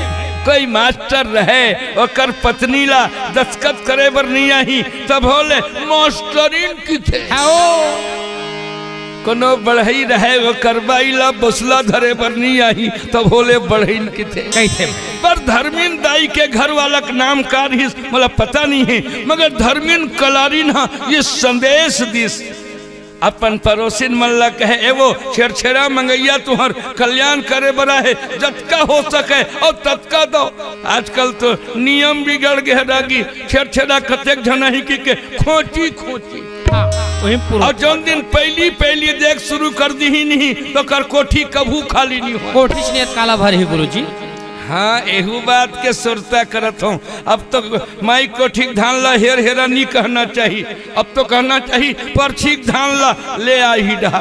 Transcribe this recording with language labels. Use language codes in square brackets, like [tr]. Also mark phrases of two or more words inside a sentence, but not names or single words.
[hne] कोई मास्टर रहे ओकर पत्नी ला दस्खत करे बर नहीं आई तब होले मास्टरीन की थे। कोनो बढ़ई रहे वो करबाई ला बसला धरे पर नहीं आई तब होले बढ़ई की थे। कैसे पर धर्मीन दाई के घर वाला का नाम का मतलब पता नहीं है, मगर धर्मीन कलारीन हा ये संदेश दिस अपन पड़ोसिन मन ला कहे एवो छेड़छेड़ा मंगैया तुहर कल्याण करे बड़ा है जतका हो सके और तत्का दो। आजकल तो नियम बिगड़ गए रागी, छेड़छेड़ा कतेक झनाही की खोची खोची। और जौन दिन पहली देख शुरू कर दी ही नहीं तो कर कोठी कभू खाली नहीं हो। कोठी से काला भर है गुरुजी। हाँ एहू बात के सुरता करत हूँ। अब तो माई कोठी धान ला हेर हेरा नहीं कहना चाहिए, अब तो कहना चाहिए परछी धान ला ले आई ही डहा।